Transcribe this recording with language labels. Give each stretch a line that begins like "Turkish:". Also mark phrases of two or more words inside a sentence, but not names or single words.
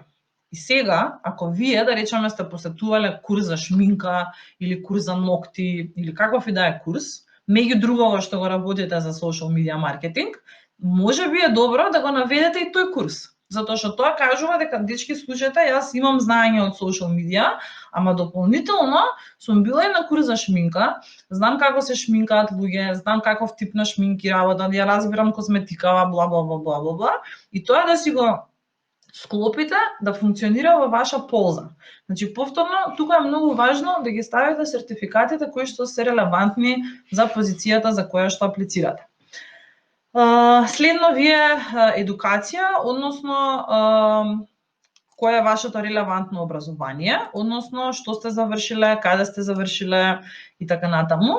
Macedonian: И сега, ако вие, да речеме, сте посетувале курс за шминка или курс за ногти или каков и да е курс, меѓу друго што го работите за
English: social media
Macedonian: маркетинг, можеби е добро да го наведете и тој курс. Затоа што тоа кажува дека, дечки, слушајте, јас имам знаење од
English: social media,
Macedonian: ама дополнително сум била и на курс за шминка, знам како се шминкаат луѓе, знам каков тип на шминки работат, ја разбирам козметикава, бла бла бла бла бла бла, и тоа да си го склопите да функционира во ваша полза. Значи, повторно, тука е многу важно да ги ставите сертификатите кои што се релевантни за позицијата за која што аплицирате. Следно ви е едукација, односно кое е вашето релевантно образование, односно што сте завршиле, каде сте завршиле и така натаму.